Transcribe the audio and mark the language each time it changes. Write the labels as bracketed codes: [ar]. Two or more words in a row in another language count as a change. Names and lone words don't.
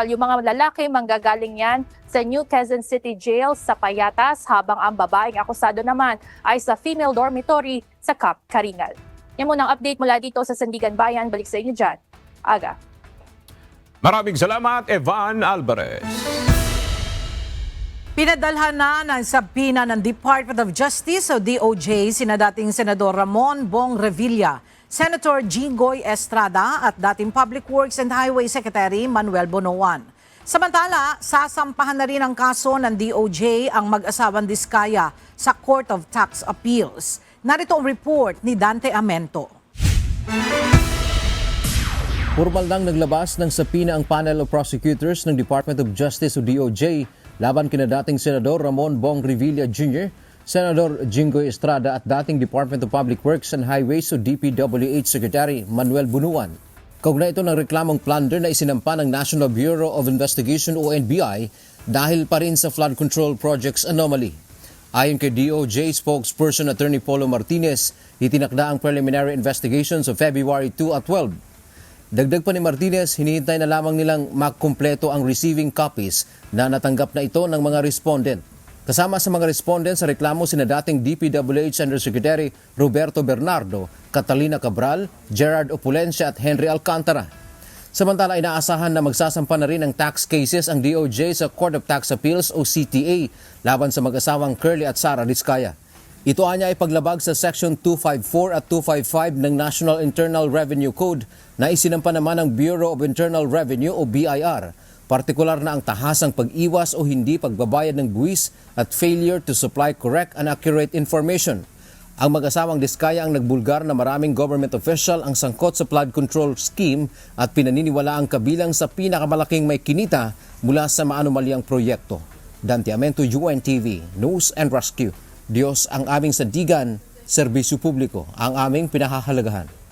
[tl] Yung mga lalaki, manggagaling yan sa New Quezon City Jail sa Payatas, habang ang babaeng akusado naman ay sa [en] female dormitory [tl] sa Cap Karingal. Yan muna ang update mula dito sa Sandigan Bayan. Balik sa inyo dyan. Aga. Maraming salamat, Evan Alvarez. Pinadalhan na ng sabina ng Department of Justice o DOJ sina dating Senador Ramon Bong Revilla, Senator Jinggoy Estrada at dating [en] Public Works and Highway Secretary [tl] Manuel Bonoan. Samantala, sasampahan na rin ang kaso ng DOJ ang mag-asawang Diskaya sa Court of Tax Appeals. Narito ang report ni Dante Amento. Formal nang naglabas ng sapina ang [en] panel of prosecutors [tl] ng Department of Justice o DOJ laban kina dating Senador Ramon Bong Revilla Jr., Senador Jinggoy Estrada at dating Department of Public Works and Highways o DPWH Secretary Manuel Bunuan. Kaugnay ito ng reklamong plunder na isinampa ng National Bureau of Investigation o NBI dahil pa rin sa [en] flood control projects anomaly. [tl] Ayon kay [en] DOJ spokesperson [tl] Attorney Polo Martinez, itinakda ang [en] preliminary investigations of February [tl] 2 at 12. Dagdag pa ni Martinez, hinihintay na lamang nilang makumpleto ang [en] receiving copies [tl] na natanggap na ito ng mga respondent. Kasama sa mga respondent sa reklamo sina dating DPWH Undersecretary Roberto Bernardo, Catalina Cabral, Gerard Opulencia at Henry Alcantara. Samantala, inaasahan na magsasampa na rin ng [en] tax cases [tl] ang DOJ sa Court of Tax Appeals o CTA laban sa mag-asawang Curly at Sara Diskaya. Ito anya ay paglabag sa Section 254 at 255 ng National Internal Revenue Code na isinampa naman ng Bureau of Internal Revenue o BIR. Partikular na ang tahasang pag-iwas o hindi pagbabayad ng buwis at [en] failure to supply correct and accurate information. [tl] Ang mag-asawang Diskaya ang nagbulgar na maraming [en] government official [tl] ang sangkot sa [en] flood control scheme [tl] at pinaniniwala ang kabilang sa pinakamalaking may kinita mula sa maanumalyang proyekto. Dante Amento, UNTV, News and Rescue. Diyos ang aming sandigan, serbisyo publiko ang aming pinahahalagahan.